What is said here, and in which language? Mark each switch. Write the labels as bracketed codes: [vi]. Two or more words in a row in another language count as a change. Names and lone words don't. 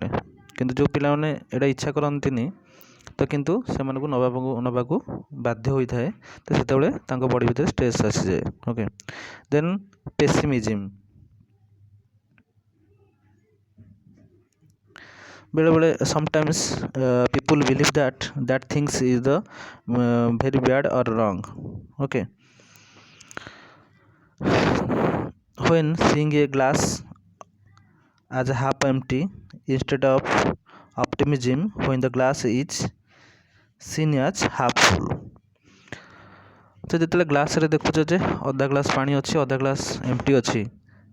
[or] କିନ୍ତୁ ଯେଉଁ ପିଲାମାନେ ଏଇଟା ଇଚ୍ଛା କରନ୍ତିନି, ତ କିନ୍ତୁ ସେମାନଙ୍କୁ ନେବାକୁ ବାଧ୍ୟ ହୋଇଥାଏ, ତ ସେତେବେଳେ ତାଙ୍କ ବଡ଼ି ଭିତରେ ଷ୍ଟ୍ରେସ୍ ଆସିଯାଏ। [en] okay, then pessimism, ବେଳେବେଳେ sometimes people believe that things is the very bad or wrong. Okay, when seeing a glass as half empty instead of optimism when the glass is seen as half full. [or] ତ ଯେତେବେଳେ ଗ୍ଲାସ୍ରେ ଦେଖୁଛ ଯେ ଅଧା ଗ୍ଲାସ୍ ପାଣି ଅଛି, ଅଧା [en] glass empty [or] ଅଛି,